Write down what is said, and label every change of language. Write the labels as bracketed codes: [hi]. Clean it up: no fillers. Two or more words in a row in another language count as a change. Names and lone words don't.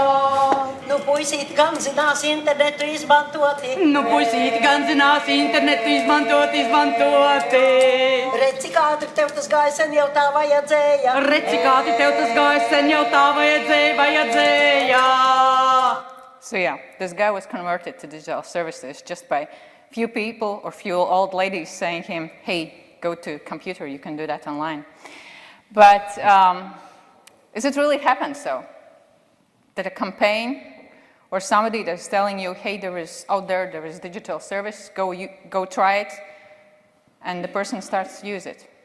[lv] Nu, puisīti gan zinās internetu izmantoti. Redz, cik ātri tev tas gāja, sen jau tā vajadzēja. [en] So yeah, this guy was converted to digital services just by few people or few old ladies saying him, hey, go to computer, you can do that online. But is it really happened so? That a campaign or somebody that's telling you, hey, there is digital service, go try it, and the person starts to use it.